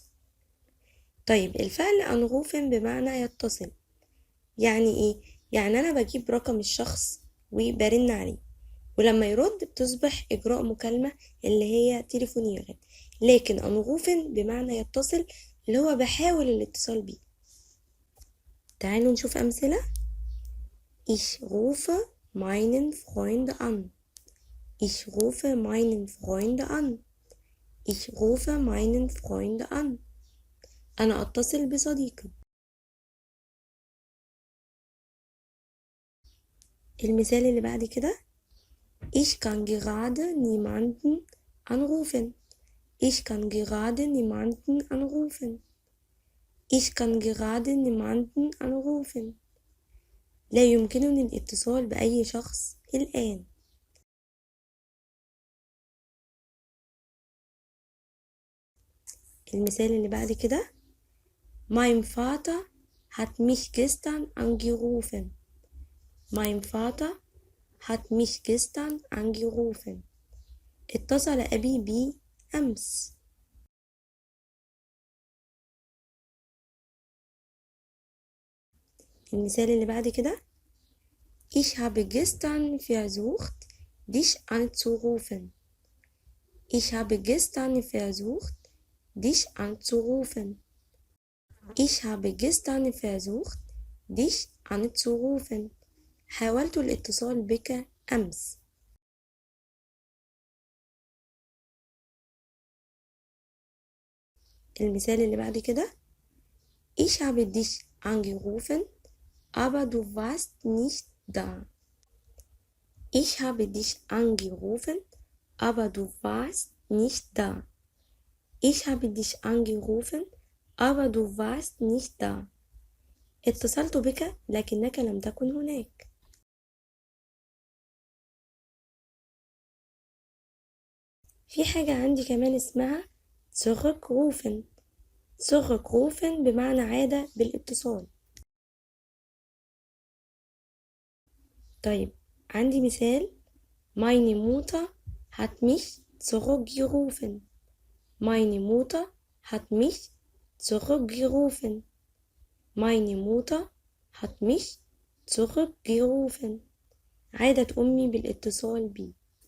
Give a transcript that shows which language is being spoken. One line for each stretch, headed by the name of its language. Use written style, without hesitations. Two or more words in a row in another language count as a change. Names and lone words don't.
Arabic: طيب الفعل أنغوفن بمعنى يتصل، يعني إيه؟ يعني أنا بجيب رقم الشخص وبرن عليه، ولما يرد بتصبح إجراء مكالمة اللي هي تليفونيرا. لكن أنغوفن بمعنى يتصل اللي هو بحاول الاتصال بيه. تعالوا نشوف أمثلة.
German: Ich rufe meinen Freund an. Ich rufe meinen Freund an. Ich rufe meinen Freund an.
Arabic: أنا أتصل بصديقي. المثال اللي بعد كده.
German: Ich kann gerade niemanden anrufen. Ich kann gerade niemanden anrufen. Ich kann gerade niemanden anrufen.
Arabic: لا يمكنني الاتصال بأي شخص الآن. المثال اللي بعد كده.
German: Mein Vater hat mich gestern angerufen. Mein Vater hat mich gestern angerufen.
Arabic: اتصل أبي بي أمس. المثال اللي بعد كده.
German: Ich habe gestern versucht, dich anzurufen. Ich habe gestern versucht, dich anzurufen. Ich habe gestern versucht, dich anzurufen.
Arabic: حاولت الاتصال بك أمس. المثال اللي بعد كده.
German: Ich habe dich angerufen, aber du warst nicht da. Ich habe dich angerufen, aber du warst nicht da. Ich habe dich angerufen, aber du warst nicht da.
Arabic: اتصلت بك لكنك لم تكن هناك. في حاجة عندي كمان اسمها zurückrufen. zurückrufen بمعنى عادة بالاتصال. طيب عندي مثال
German: meine Mutter hat mich zurückgerufen. meine Mutter hat mich zurückgerufen. meine Mutter hat mich zurückgerufen.
Arabic: عادت أمي بالاتصال بي.